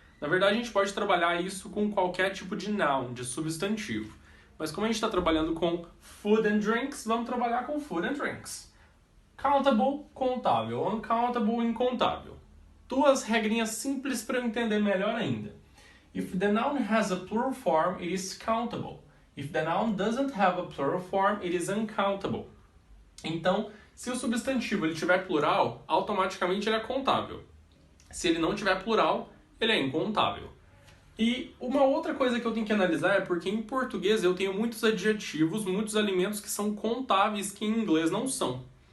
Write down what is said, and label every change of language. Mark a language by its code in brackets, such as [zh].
[pt] Na verdade, a gente pode trabalhar isso com qualquer tipo de noun, de substantivo. Mas como a gente está trabalhando com [en] food and drinks, [pt] vamos trabalhar com food and drinks. Countable, contável. Uncountable, incontável. Duas regrinhas simples para eu entender melhor ainda. [en] If the noun has a plural form, it is countable. If the noun doesn't have a plural form, it is uncountable. [pt] Então, se o substantivo ele tiver plural, automaticamente ele é contável. Se ele não tiver plural, ele é incontável. E uma outra coisa que eu tenho que analisar é porque em português eu tenho muitos adjetivos, muitos alimentos que são contáveis que em inglês não são.